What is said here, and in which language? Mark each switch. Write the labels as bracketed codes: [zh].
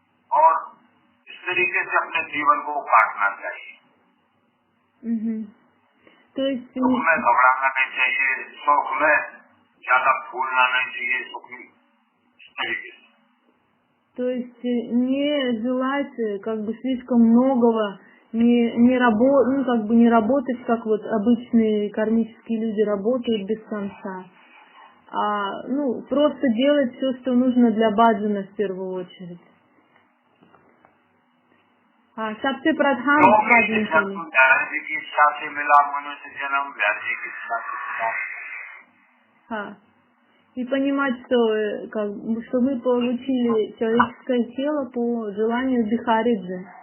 [hi] और इस तरीके से अपने जीवन को काटना चाहिए। तो सुख में घबराना नहीं चाहिए, सुख में ज्यादा फूलना नहीं चाहिए, सुखी इस तरीके से। [ru] То есть не желать как бы слишком многого, не работать, как вот обычные кармические люди работают без конца, а ну просто делать все, что нужно для баджана в первую очередь. [hi] हाँ, सबसे प्रधान बजन के लिए. जी की इच्छा से मिला मनुष्य जन्म, व्यास जी की इच्छा से मिला. हाँ. [ru] И понимать, что мы получили человеческое тело по желанию Бихариджи.